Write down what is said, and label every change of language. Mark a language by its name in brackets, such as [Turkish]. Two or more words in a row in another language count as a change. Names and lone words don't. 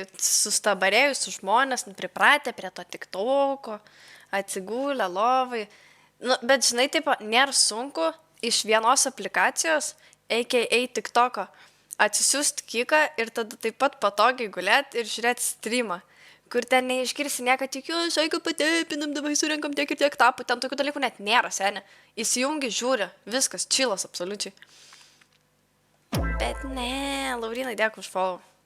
[Lithuanian] sustabarėjusių žmonės pripratę prie to tiktoko, atsigulę lovai. Nu, bet žinai, taip, nėra sunku iš vienos aplikacijos, a.k.a. tiktoko, atsisiųsti kiką ir tada taip pat patogiai gulėti ir žiūrėti streamą, kur ten neišgirsi nieko, tik jo, šaiką patepinam, davai surenkam tiek ir tiek tapų, ten tokių dalykų net nėra, senė. Įsijungi, žiūri, viskas, čilas absoliučiai. Bet ne, Laurinai, dėkui už follow.